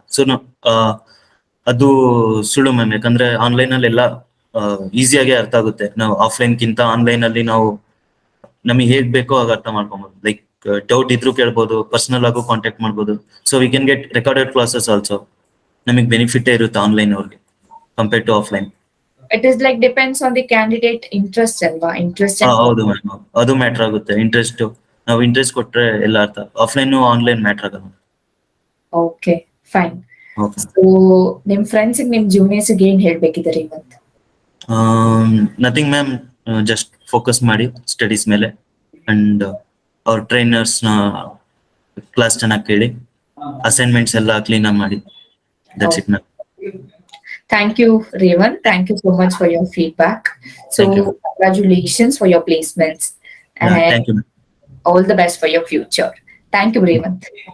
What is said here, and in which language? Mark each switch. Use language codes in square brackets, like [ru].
[kn] So ಅದು ಸುಳ್ಳು ma'am. ಯಾಕಂದ್ರೆ ಆನ್ಲೈನ್ ಅಲ್ಲಿ ಎಲ್ಲ ಈಸಿಯಾಗಿ ಅರ್ಥ ಆಗುತ್ತೆ. ನಾವು ಆಫ್ಲೈನ್ ಕಿಂತ ಆನ್ಲೈನ್ ಅಲ್ಲಿ ನಾವು ನಮಗೆ ಹೇಗ್ ಬೇಕೋ ಆಗ ಅರ್ಥ ಮಾಡ್ಕೊಬಹುದು. ಲೈಕ್ ಡೌಟ್ ಇದ್ರು ಕೇಳ್ಬೋದು, ಪರ್ಸನಲ್ ಆಗು ಕಾಂಟ್ಯಾಕ್ಟ್ ಮಾಡ್ಬೋದು. [en] So we can get recorded classes also. [kn] ನಮಗೆ ಬೆನಿಫಿಟ್ ಇರುತ್ತೆ ಆನ್ಲೈನ್ ಅವ್ರಿಗೆ compared to offline. [en] It is like depends on the candidate interest [kn] ಅಲ್ವಾ, [en] interest and [kn] ಹೌದು ಮ್ಯಾಮ್, ಅದು ಮ್ಯಾಟರ್ ಆಗುತ್ತೆ. ಇಂಟ್ರೆಸ್ಟ್ ನಾವು ಇಂಟ್ರೆಸ್ಟ್ ಕೊಟ್ರೆ ಎಲ್ಲ ಅರ್ಥ. ಆಫ್ಲೈನ್ ಆನ್ಲೈನ್ ಮ್ಯಾಟರ್ ಆಗಲ್ಲ. [en] Okay fine. Okay. [kn] ಸೊ ನಿಮ್ ಫ್ರೆಂಡ್ಸ್ ನಿಮ್ ಜೂನಿಯರ್ಸ್ ಏನ್ ಹೇಳ್ಬೇಕಿದ್ದಾರೆ ಇವತ್ತು? ನಥಿಂಗ್ ಮ್ಯಾಮ್, ಜಸ್ಟ್ ಫೋಕಸ್ ಮಾಡಿ ಸ್ಟಡೀಸ್ ಮೇಲೆ ಅಂಡ್ ಅವ್ರ ಟ್ರೈನರ್ಸ್ ನ ಕ್ಲಾಸ್ ಚೆನ್ನಾಗಿ ಕೇಳಿ, ಅಸೈನ್ಮೆಂಟ್ಸ್ ಎಲ್ಲ ಕ್ಲೀನ್ ಆಗಿ ಮಾಡಿ. [en] That's it ma'am. Thank you, Revanth. Thank you so much for your feedback. So Thank you. congratulations for your placements and Thank you. all the best for your future. Thank you, Revanth.